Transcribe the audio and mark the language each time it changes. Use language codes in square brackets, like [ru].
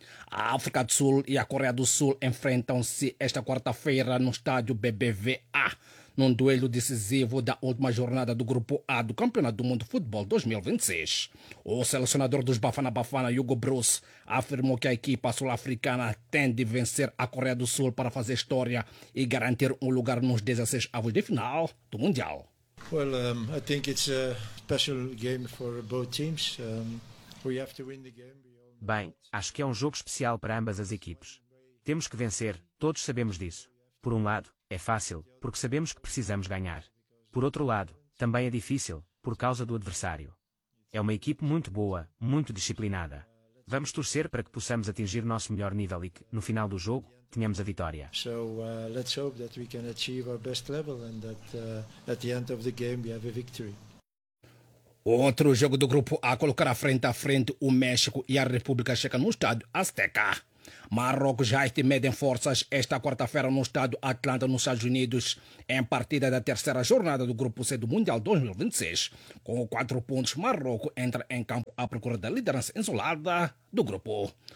[pt] A África do Sul e a Coreia do Sul enfrentam-se esta quarta-feira no estádio BBVA, num duelo decisivo da última jornada do Grupo A do Campeonato do Mundo de Futebol 2026. O selecionador dos Bafana Bafana, Hugo Bruce, afirmou que a equipa sul-africana tem de vencer a Coreia do Sul para fazer história e garantir um lugar nos 16avos de final do Mundial. [en] Well, I think it's a special game for both teams. We have to win the game. [pt] Bem, acho que é um jogo especial para ambas as equipes. Temos que vencer, todos sabemos disso. Por um lado, é fácil, porque sabemos que precisamos ganhar. Por outro lado, também é difícil, por causa do adversário. É uma equipe muito boa, muito disciplinada. Vamos torcer para que possamos atingir nosso melhor nível e que, no final do jogo, tenhamos a vitória. [en] Let's hope that we can achieve our best level and that at the end of the game we have a victory. [pt] Outro jogo do grupo A colocará frente a frente o México e a República Checa no estádio Azteca. Marrocos já este mede em forças esta quarta-feira no estado Atlanta, nos Estados Unidos, em partida da terceira jornada do Grupo C do Mundial 2026. Com 4 pontos, Marrocos entra em campo à procura da liderança isolada do grupo.